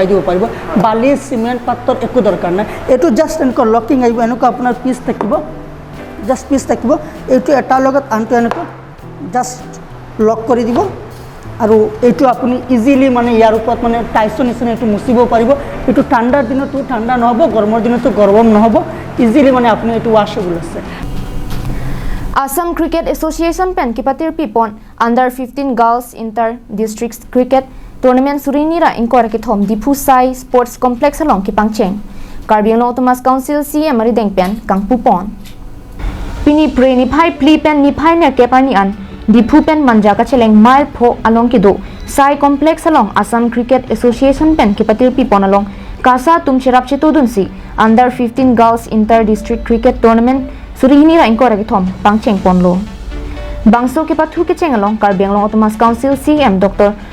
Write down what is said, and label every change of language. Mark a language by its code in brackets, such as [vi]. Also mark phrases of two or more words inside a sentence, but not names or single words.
[as] দিব পাৰিব বালি চিমেণ্ট পাথৰ একো দৰকাৰ নাই এইটো জাষ্ট এনেকুৱা লকিং আহিব এনেকুৱা আপোনাৰ পিচ থাকিব [en] just piece [as] থাকিব এইটো এটাৰ লগত আনটো এনেকুৱা [en] just lock [as] কৰি দিব আৰু এইটো আপুনি ইজিলি মানে ইয়াৰ ওপৰত মানে টাইলছৰ নিচিনা এইটো মুচিব পাৰিব এইটো ঠাণ্ডাৰ দিনতো ঠাণ্ডা নহ'ব গৰমৰ দিনতো গৰম নহ'ব ইজিলি মানে আপুনি এইটো ৱাশ্বেবল আছে [mjw] Assam Cricket Association pen kipatir pipon [en] under 15 girls inter district cricket tournament [mjw] surinira inkoraki thom dipu sai sports complex along kipangcheng Karbiang Autonomous Council CM ari dengpen kangpupon pini pre ni phai pli pen ni phai ne kepani an dipu pen manja ka cheleng mile pho along kido sai complex along Assam Cricket Association pen kipatir pipon along kasa tumchirap chitudunsi [en] under 15 girls inter district cricket tournament [mjw] Surihinira inkoraki thom pangcheng ponlo Bangso ke pathu ke chengalong Karbiang Autonomous Council CM Dr.